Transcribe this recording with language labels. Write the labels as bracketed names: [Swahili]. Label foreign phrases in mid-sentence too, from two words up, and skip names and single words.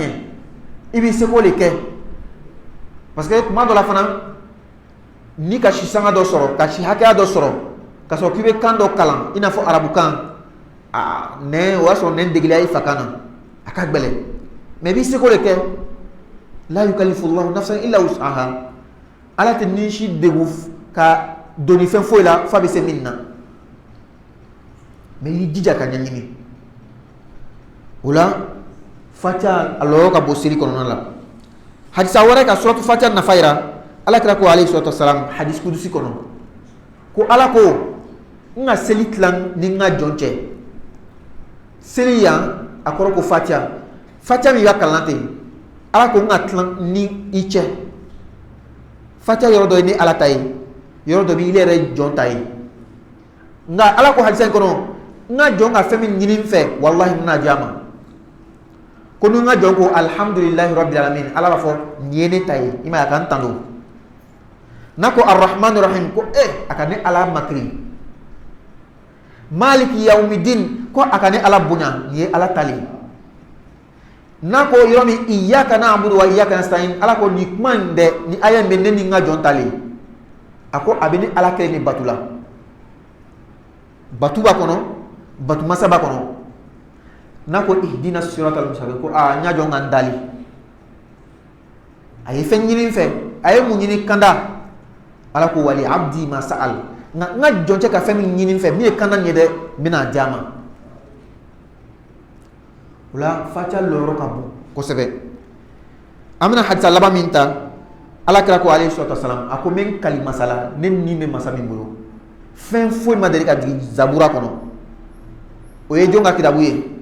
[Bambara] ɲɛ i b'i seko de kɛ parce que tuma dɔ la fana ni ka si sanga dɔ sɔrɔ ka si hakɛya dɔ sɔrɔ ka sɔrɔ k'i bɛ kan dɔ kalan i n'a fɔ arabukan nɛn o y'a sɔrɔ nɛn degeliya i fa kan na a ka gɛlɛn mais i b'i seko de kɛ [Arabic] لا يكلف الله نفسا إلا وسعها [Bambara] Ala tɛ ni si degun ka doni fɛn foyi la f'a bɛ se min na mais i jija ka ɲɛɲini o la Fatiha a lɔyɔrɔ ka bon seli kɔnɔna la hadisa wɛrɛ ka suratu Fatiha nafa yira Alakira ko [Arabic] عليه الصلاة والسلام حديث قدسي [Bambara] kɔnɔ ko Ala ko n ka seli tilan ni n ka jɔn cɛ seli yan a kɔrɔ ko Fatiha min b'a kalan ten Ala ko n ka tilan ni i cɛ Fatiha yɔrɔ dɔ ye ni Ala ta ye yɔrɔ dɔ bɛ i yɛrɛ jɔn ta ye nka Ala ko hadisa in kɔnɔ n ka jɔn ka fɛn min ɲini n fɛ wallahi n bɛna di a ma ko ni n ka jɔn ko [Arabic] الحمد لله رب العالمين [Bambara] Ala b'a fɔ nin ye ne ta ye i ma ye a ka n tando n'a ko [Arabic] الرحمن الرحيم [Bambara] ko a ka ne Ala makiri [Arabic] مالك يوم الدين [Bambara] ko a ka ne Ala bonya nin ye Ala tali n'a ko yɔrɔ min [Arabic] إياك نعبد وإياك نستعين [Bambara] Ala ko nin kuma in dɛ ni aya in bɛ ne ni n ka jɔn tali a ko a bɛ ni Ala kelen ni batu la batu b'a kɔnɔ batu masa b'a kɔnɔ n'a ko [Arabic] اهدنا الصراط المستقيم [Bambara] ko n y'a jɔn ka n dali a ye fɛn ɲini n fɛ a ye mun ɲini kanda Ala ko [Arabic] ولعبدي ما سأل [Bambara] nka n ka jɔn cɛ ka fɛn min ɲini n fɛ min ye kanda ɲɛ dɛ n bɛna di a ma o la Fatiha lɔyɔrɔ ka bon kosɛbɛ an bɛna hadisa laban min ta Alakira ko [Arabic] عليه الصلاة والسلام [Bambara] a ko n bɛ n kali masala ne ni bɛ masa min bolo fɛn foyi ma deli ka jigin zabura kɔnɔ o ye jɔn ka kitabu ye